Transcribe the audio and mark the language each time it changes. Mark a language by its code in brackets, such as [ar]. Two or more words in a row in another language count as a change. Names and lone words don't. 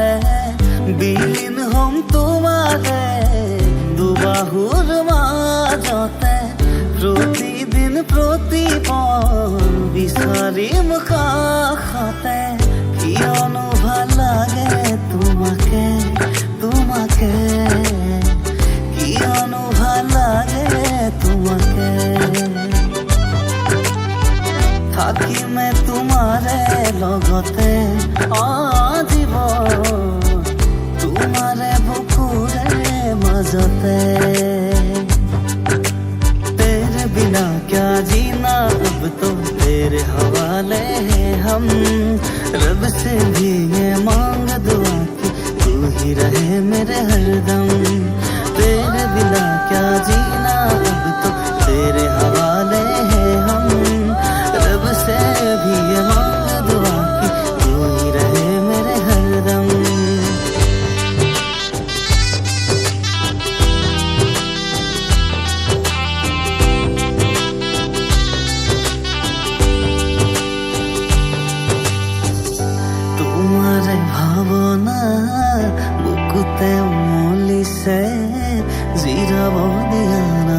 [as] বিলীন হম তোমাৰে দুবাহুৰ মাজতে প্ৰতিদিন প্ৰতিপল বিচাৰিম কাষতে কিয়নো ভাল লাগে তোমাকে তোমাকে কিয়নো ভাল লাগে তোমাকে থাকিমে তোমাৰে লগতে আজীৱন তোমাৰে বুকুৰে মাজতে [hi] तेरे बिना क्या जीना अब तो तेरे हवाले हैं हम रब से भी ये मांग दुआ कि तू ही रहे मेरे हरदम तेरे बिना क्या जीना अब तो तेरे हवाले हैं हम रब से भी ये मांग दुआ कि तू ही रहे मेरे हरदम [as] তোমাৰে ভাৱনা বুকুতে উমলিছে জিৰাব দিয়া না